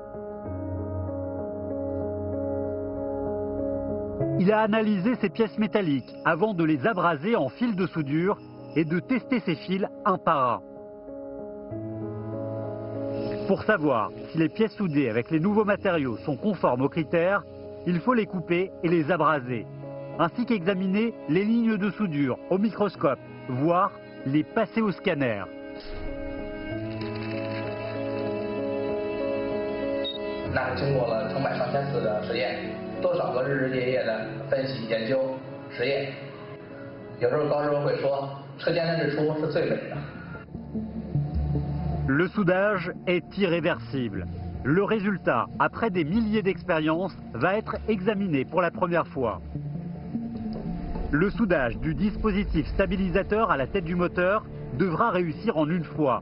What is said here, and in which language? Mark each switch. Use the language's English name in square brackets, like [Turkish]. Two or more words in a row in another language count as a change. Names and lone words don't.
[French] Il a analysé ces pièces métalliques avant de les abraser en fils de soudure et de tester ces fils un par un. Pour savoir si les pièces soudées avec les nouveaux matériaux sont conformes aux critères, il faut les couper et les abraser, ainsi qu'examiner les lignes de soudure au microscope, voire les passer au scanner. [Chinese] 那经过了成百上千次的实验，多少个日日夜夜的分析、研究、实验。有时候高师傅会说，车间的日出是最美的。 [French] Le soudage est irréversible. Le résultat, après des milliers d'expériences, va être examiné pour la première fois. Le soudage du dispositif stabilisateur à la tête du moteur devra réussir en une fois.